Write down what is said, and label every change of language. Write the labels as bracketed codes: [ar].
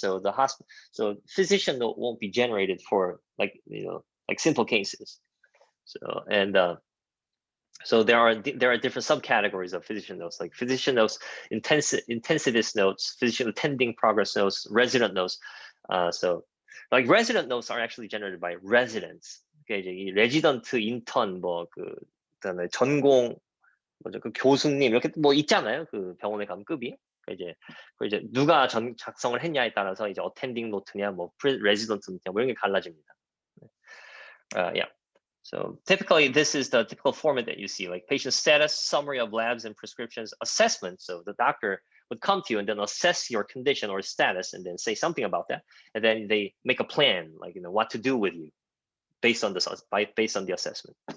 [en] So so physician note won't be generated for like simple cases. So so there are different subcategories of physician notes, like physician notes, intensivist notes, physician attending progress notes, resident notes. So like resident notes are actually generated by residents. [ko] 이제 레지던트, 인턴, 그다음에 전공, 교수님 이렇게 있잖아요. 그 병원에 가면 급이. 이제 누가 작성을 했냐에 따라서 이제 어텐딩 노트냐, 레지던트 노트냐, 이런 게 갈라집니다. [en] So typically, this is the typical format that you see, like patient status, summary of labs and prescriptions, assessment. So the doctor would come to you and then assess your condition or status and then say something about that, and then they make a plan, like what to do with you based on the assessment.